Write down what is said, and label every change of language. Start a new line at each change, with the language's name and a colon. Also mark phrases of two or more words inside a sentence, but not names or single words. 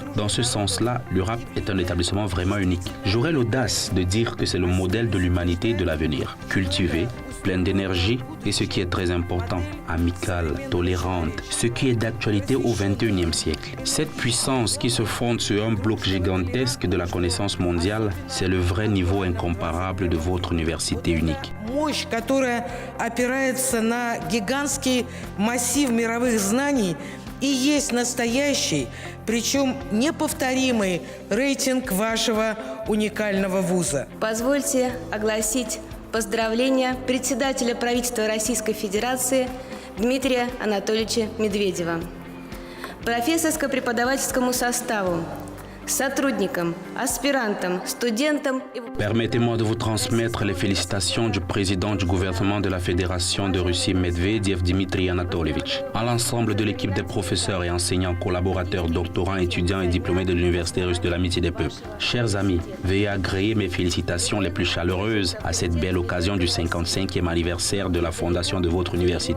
French: Dans ce sens-là, l'URAP est un établissement vraiment unique. J'aurais l'audace de dire que c'est le modèle de l'humanité de l'avenir, cultivé, pleine d'énergie et ce qui est très important, amicale, tolérante, ce qui est d'actualité au XXIe siècle. Cette puissance qui se fonde sur un bloc gigantesque de la connaissance mondiale, c'est le vrai niveau incomparable de votre université unique.
Russian: Мощь, которая опирается на гигантский массив мировых знаний, и есть настоящий, причем неповторимый рейтинг вашего уникального вуза. Позвольте огласить поздравления председателя правительства Российской Федерации Дмитрия Анатольевича Медведева, профессорско-преподавательскому составу, сотрудникам, аспирантам, студентам и...
French: Permettez-moi de vous transmettre les félicitations du président du gouvernement de la Fédération de Russie, Medvedev Dmitry Anatolyevich, à l'ensemble de l'équipe des professeurs et enseignants, collaborateurs, doctorants, étudiants et diplômés de l'Université russe de l'amitié des peuples. Chers amis, veuillez agréer mes félicitations les plus chaleureuses à cette belle occasion du 55e anniversaire de la fondation de votre université.